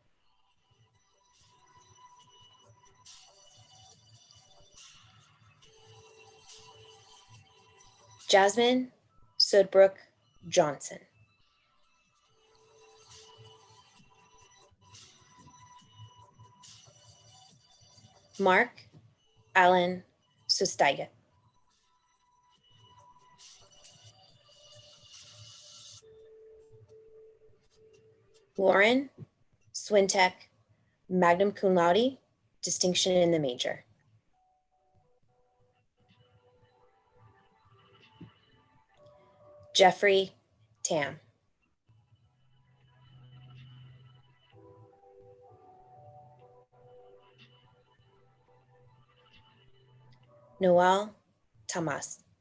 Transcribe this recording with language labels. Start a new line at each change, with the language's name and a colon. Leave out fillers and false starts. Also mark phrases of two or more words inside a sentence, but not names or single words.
English: Jasmine Sudbrook Johnson. Mark Allen Sustaiga. Lauren Swintek,
Latin: magna cum laude,
English: distinction in the major. Jeffrey Tam. Noel Tamas.